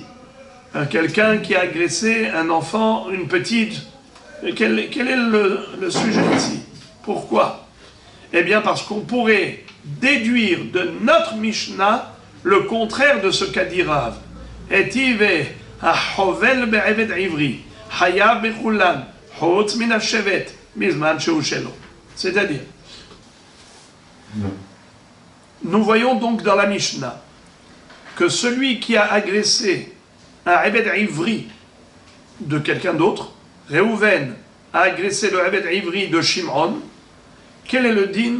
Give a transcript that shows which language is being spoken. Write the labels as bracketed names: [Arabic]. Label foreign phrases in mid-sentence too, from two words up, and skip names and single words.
[French] Quelqu'un qui a agressé un enfant, une petite. Quel est le sujet ici? Pourquoi? Eh bien parce qu'on pourrait déduire de notre Mishnah le contraire de ce qu'a dit Rav. [Hebrew] איתיביה החובל בעבד עברי חייב בכולן חוץ מן השבת בזמן שהוא שלו. [French] C'est-à-dire, nous voyons donc dans la Mishnah que celui qui a agressé un [Hebrew] עבד עברי [French] de quelqu'un d'autre, Réhouven a agressé le [Hebrew] עבד עברי [French] de Shimon, quel est le din?